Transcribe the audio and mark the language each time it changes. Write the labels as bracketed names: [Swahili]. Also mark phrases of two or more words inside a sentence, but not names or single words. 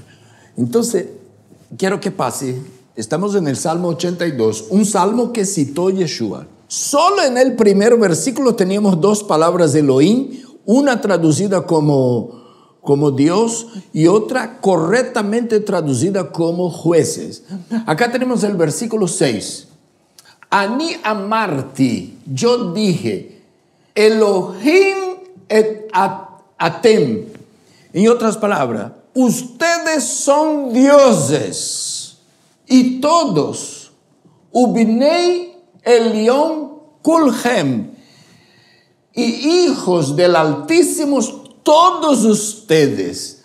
[Spanish] Entonces, quiero que pase, estamos en el Salmo 82, un salmo que citó Yeshua. Solo en el primer versículo teníamos dos palabras de Elohim, una traducida como Dios y otra correctamente traducida como jueces. Acá tenemos el versículo 6. [Hebrew] אני אמרתי, [Spanish] yo dije, [Hebrew] אלהים אתם. [Spanish] En otras palabras, ustedes son dioses y todos, [Hebrew] ובני עליון כלכם, [Spanish] y hijos del Altísimo, todos ustedes.